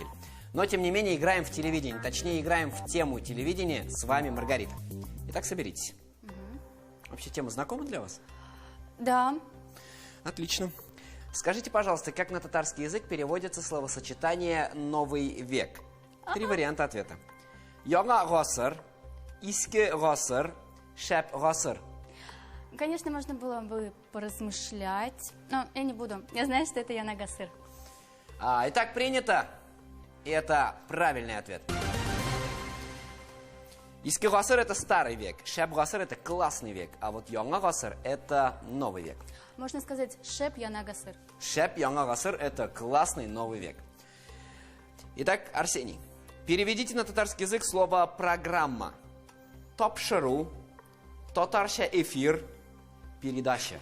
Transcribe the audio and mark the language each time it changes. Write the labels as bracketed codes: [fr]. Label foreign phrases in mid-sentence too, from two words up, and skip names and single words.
[ru] Но, тем не менее, играем в телевидение. Точнее, играем в тему телевидения с вами, Маргарита. Итак, соберитесь. Вообще, тема знакома для вас? Да. Отлично. Скажите, пожалуйста, как на татарский язык переводится словосочетание «новый век»? 3 варианта ответа. [tt] Яңа гасыр, иске гасыр, шәп гасыр. [ru] Конечно, можно было бы поразмышлять, но я не буду. Я знаю, что это [tt] Яна Гасыр. [ru] Итак, принято. И это правильный ответ. [tt] Иске гасыр – [ru] это старый век, [tt] шәп гасыр – [ru] это классный век, а вот [tt] яңа гасыр – [ru] это новый век. Можно сказать [tt] «Шеп Яна Гасыр». Шәп яңа гасыр – [ru] это классный новый век. Итак, Арсений, переведите на татарский язык слово «программа». [tt] Топшыру, татарша эфир, передача.